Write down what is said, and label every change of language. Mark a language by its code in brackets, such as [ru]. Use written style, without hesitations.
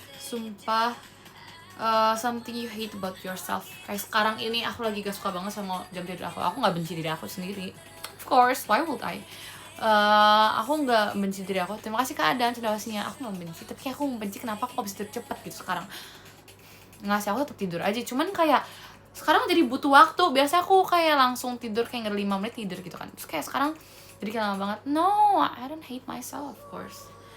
[id] Sumpah, [en] something you hate about yourself. [id] Kayak sekarang ini aku lagi gak suka banget sama jam tidur aku. Aku gak benci diri aku sendiri. [en] Of course, why would I? [id] Aku gak benci diri aku. Terima kasih keadaan cendawasinya. Aku gak benci, tapi kayak aku benci kenapa aku bisa tidur cepet gitu sekarang. Nggak sih, aku tetap tidur aja. Cuman kayak sekarang jadi butuh waktu. Biasanya aku kayak langsung tidur kayak 5 menit tidur gitu kan. Terus kayak sekarang jadi kayak lama banget. [en] No, I don't hate myself of course.